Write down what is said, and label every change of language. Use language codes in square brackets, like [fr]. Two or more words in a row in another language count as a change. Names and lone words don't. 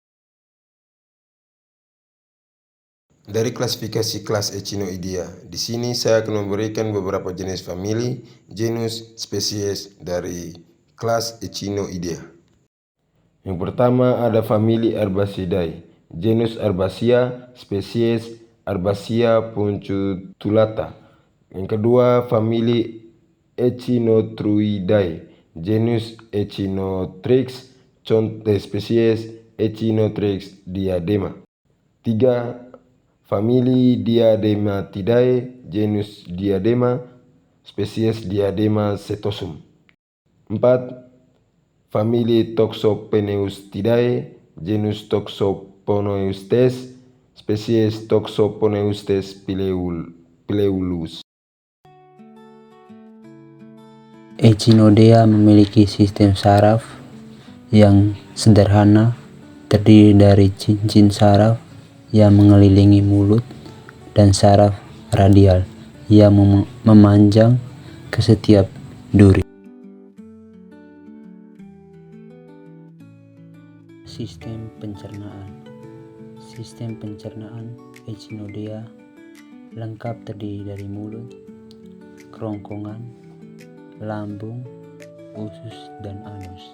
[id] Dari klasifikasi kelas Echinoidea, di sini saya akan memberikan beberapa jenis famili, genus, spesies dari kelas Echinoidea. Yang pertama ada famili Herbaceae, genus Herbaceae, spesies Herbaceae punctulata. Yang kedua famili Echinotruidae, genus Echinotrix, spesies Echinotrex diadema. 3. Famili Diadematidae, genus Diadema, spesies Diadema setosum. 4. Famili Toxopeneustidae, genus Toxoponeustes, spesies Toxoponeustes pileulus. Echinodea memiliki sistem saraf yang sederhana, terdiri dari cincin saraf yang mengelilingi mulut dan saraf radial yang memanjang ke setiap duri. Sistem pencernaan Echinodea lengkap terdiri dari mulut, kerongkongan, lambung, usus, dan anus.